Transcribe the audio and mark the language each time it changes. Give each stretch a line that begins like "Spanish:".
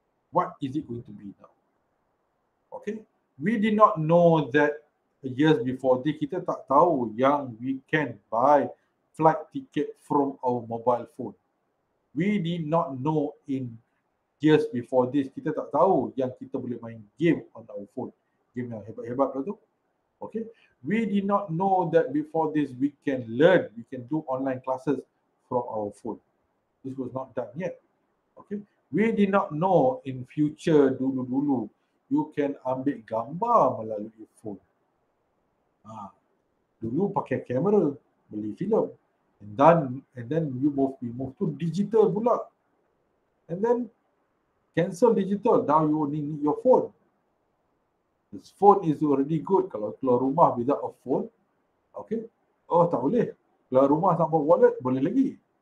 English: What is it going to be now? Okay, we did not know that years before this.
Malay: Kita tak tahu yang
English: we can buy flight ticket from our mobile phone. We did not know in years before this.
Malay: Kita tak tahu yang kita boleh main game
English: on our phone.
Malay: Game yang hebat-hebat tu.
English: Okay, we did not know that before this we can learn, we can do online classes from our phone. This was not done yet. Okay, we did not know in future
Malay: dulu-dulu
English: you can
Malay: ambil gambar melalui
English: phone.
Malay: Dulu pakai kamera, beli filem,
English: and then we move to digital
Malay: pula,
English: and then cancel digital. Now you only need your phone. This phone is already good.
Malay: Kalau keluar rumah
English: without a phone,
Malay: okay, oh tak boleh. Keluar rumah tanpa wallet boleh lagi.